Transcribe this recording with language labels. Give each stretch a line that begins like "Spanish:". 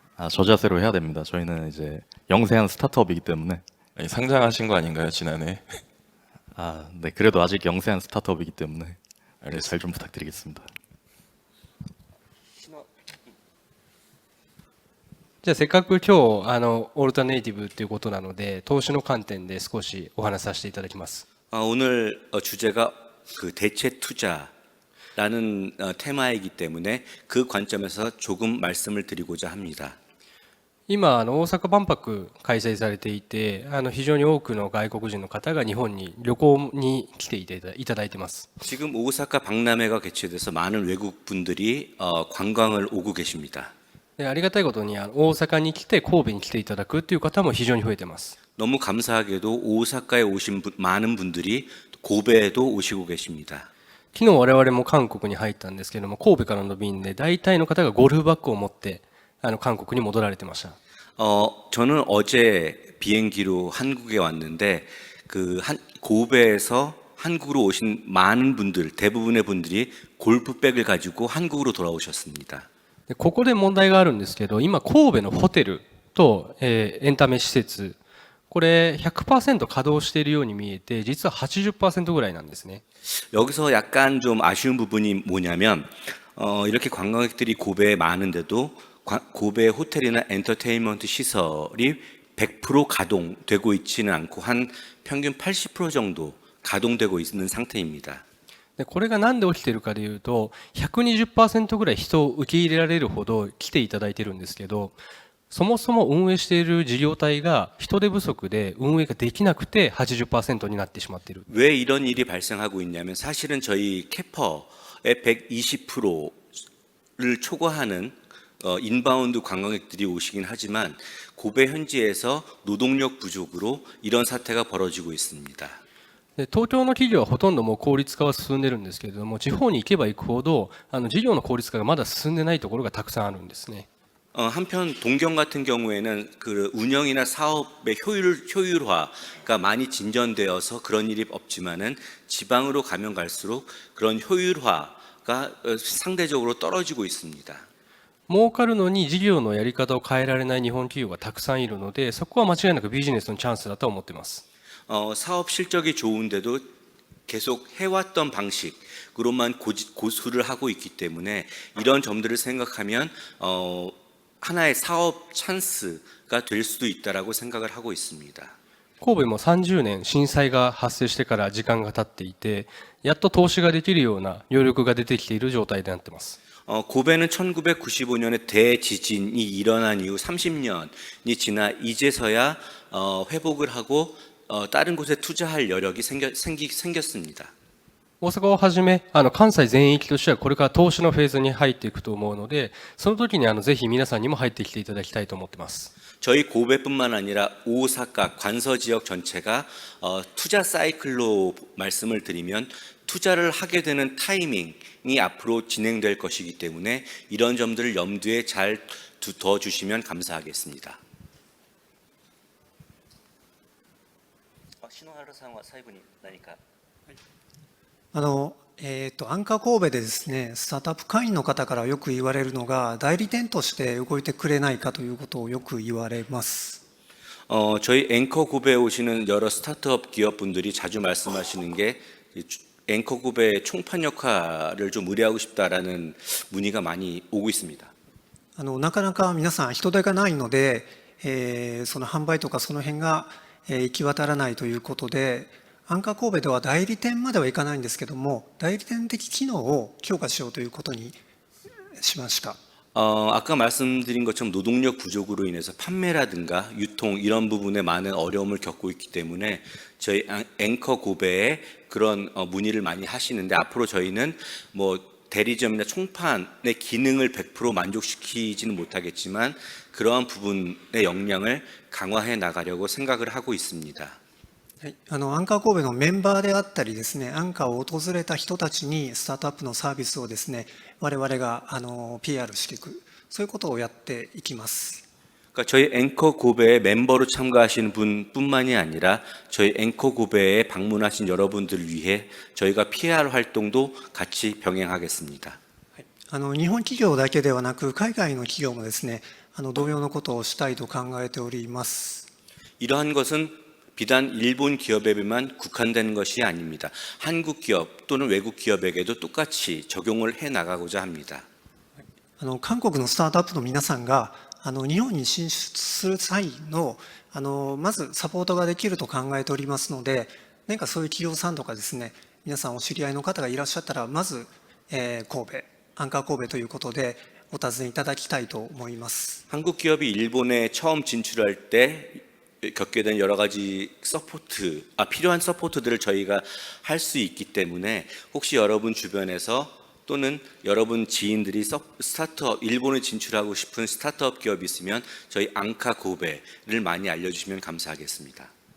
Korean: 저 자세로 해야 됩니다. 저희는 이제 영세한 스타트업이기 때문에. 아니, 상장하신 거 아닌가요, 지난해? 네, 그래도 아직 영세한 스타트업이기 때문에 잘 좀 부탁드리겠습니다.
Japanese: じゃあせっかく今日オルタネイティブということなので投資の観点で少しお話しさせていただきます。
Korean: 오늘 주제가 그 대체 투자라는 테마이기 때문에 그 관점에서 조금 말씀을 드리고자 합니다.
Japanese: 今大阪万博開催されていて非常に多くの外国人の方が日本に旅行に来ていただいてます。
Korean: 지금 오사카 박람회가 개최돼서 많은 외국 분들이 관광을 오고 계십니다.
Japanese: でありがたいことに大阪に来て神戸に来ていただくという方も非常に増えてます。
Korean: 너무 감사하게도 오사카에 오신 많은 분들이 고베에도 오시고 계십니다.
Japanese: 昨日我々も韓国に入ったんですけれども神戸からの便で大体の方がゴルフバッグを持って韓国に戻られてました。
Korean: 저는 어제 비행기로 한국에 왔는데 고베에서 한국으로 오신 많은 분들, 대부분의 분들이 골프백을 가지고 한국으로 돌아오셨습니다.
Japanese: でここで問題があるんですけど今神戸のホテルと、エンタメ施設これ 100% 稼働しているように見えて実は 80% ぐらいなんですね。
Korean: 여기서 약간 좀 아쉬운 부분이 뭐냐면 이렇게 관광객들이 고베에 많은데도 고베 호텔이나 엔터테인먼트 시설이 100% 가동되고 있지는 않고 한 평균 80% 정도 가동되고 있는 상태입니다.
Japanese: でこれが何で起きているかというと 120% ぐらい人を受け入れられるほど来ていただいているんですけどそもそも運営している事業体が人手不足で運営ができなくて 80% になってしまっている。
Korean: 왜 이런 일이 발생하고 있냐면 사실은 저희 캐퍼의 120%를 초과하는 인바운드 관광객들이 오시긴 하지만 고베 현지에서 노동력 부족으로 이런 사태가 벌어지고 있습니다.
Japanese: で東京の企業はほとんどもう効率化は進んでるんですけれども地方に行けば行くほど事業の効率化がまだ進んでないところがたくさんあるんですね。
Korean: 한편 동경 같은 경우에는 그 운영이나 사업의 효율화가 많이 진전되어서 그런 일이 없지만은 지방으로 가면 갈수록 그런 효율화가 상대적으로 떨어지고 있습니다.
Japanese: 儲かるのに事業のやり方を変えられない日本企業がたくさんいるのでそこは間違いなくビジネスのチャンスだと思っています。
Korean: 사업 실적이 좋은데도 계속 해왔던 방식으로만 고수를 하고 있기 때문에 이런 점들을 생각하면 하나의 사업 찬스가 될 수도 있다라고 생각을 하고 있습니다.
Japanese: 神戸も30年震災が発生してから時間が経っていて、やっと投資ができるような余力が出てきている状態になっています。
Korean: 고베는 1995년에 대지진이 일어난 이후 30년이 지나 이제서야 회복을 하고 다른 곳에 투자할 여력이 생겼습니다.
Japanese: 大阪をはじめ関西全域としてはこれから投資のフェーズに入っていくと思うので、その時にぜひ皆さんにも入ってきていただきたいと思っています。
Korean: 저희 고베뿐만 아니라 오사카 관서 지역 전체가 투자 사이클로 말씀을 드리면 투자를 하게 되는 타이밍이 앞으로 진행될 것이기 때문에 이런 점들을 염두에 잘 둬주시면 감사하겠습니다.
Japanese: 신호하루最後に何かアンカー神戸でですね、スタートアップ会員の方からよく言われるのが、代理店として動いてくれないかということをよく言われます。
Korean: 저희 앵커 굽에 오시는 여러 스타트업 기업분들이 자주 말씀하시는 게 앵커 굽의 총판 역할을 좀 의뢰하고 싶다라는 문의가 많이 오고 있습니다.
Japanese: なかなか皆さん人手がないので、その販売とかその辺が、行き渡らないということで、アンカー神戸では代理店まではいかないんですけども、代理店的機能を強化しようということにしました。
Korean: 아까 말씀드린 것처럼 노동력 부족으로 인해서 판매라든가 유통 이런 부분에 많은 어려움을 겪고 있기 때문에 저희 앵커 고베에 그런 문의를 많이 하시는데 앞으로 저희는 뭐 대리점이나 총판의 기능을 100% 만족시키지는 못하겠지만 그러한 부분의 역량을 강화해 나가려고 생각을 하고 있습니다.
Japanese: はい、アンカー神戸のメンバーであったりですね、アンカーを訪れた人たちにスタートアップのサービスをですね、我々がPR していく、そういうことをやっていきます。
Korean: 그러니까 저희 앵커 고베에 멤버로 참가하시는 분뿐만이 아니라 저희 앵커 고베에 방문하신 여러분들을 위해 저희가 PR 활동도 같이 병행하겠습니다.
Japanese: 日本企業だけではなく、海外の企業もですね、同様のことをしたいと考えております。
Korean: 이러한 것은 비단 일본 기업에만 국한된 것이 아닙니다. 한국 기업 또는 외국 기업에게도 똑같이 적용을 해 나가고자 합니다.
Japanese: 韓国のスタートアップの皆さんが日本に進出する際のまずサポートができると考えておりますので、何かそういう企業さんとかですね、皆さんお知り合いの方がいらっしゃったら、まず神戸、アンカー神戸ということでお尋ねいただきたいと思います。
Korean: 한국 기업이 일본에 처음 진출할 때 겪게 된 여러 가지 필요한 서포트들을 저희가 할 수 있기 때문에 혹시 여러분 주변에서 또는 여러분 지인들이 일본에 진출하고 싶은 스타트업 기업이 있으면 저희 앙카 고베를 많이 알려주시면 감사하겠습니다.